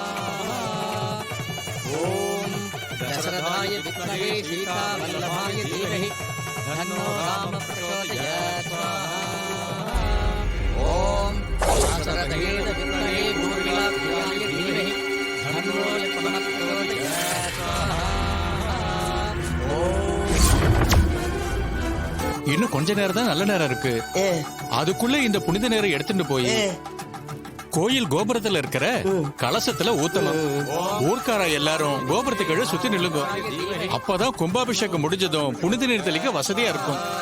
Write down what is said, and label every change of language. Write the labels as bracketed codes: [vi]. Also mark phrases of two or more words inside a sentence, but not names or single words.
[sa] ओम दशरथाय विद्महे सीतावल्लभाय धीमहि तन्नो रामः प्रचोदयात् स्वाहा। ओम दाशरथाय विद्महे ऊर्मिलाप्रियाय धीमहि तन्नो लक्ष्मणः प्रचोदयात् स्वाहा। ओम [ta] இன்னும் கொஞ்ச நேரம் தான் நல்ல நேரம் இருக்கு. அதுக்குள்ள இந்த புனித நேரம் எடுத்துட்டு போய் கோயில் கோபுரத்துல இருக்கிற கலசத்துல ஊத்தணும். ஊர்க்கார எல்லாரும் கோபுரத்துக்கு சுத்தி நில்லுங்க. அப்பதான் கும்பாபிஷேகம் முடிஞ்சதும் புனித நீர் தெளிக்க வசதியா இருக்கும்.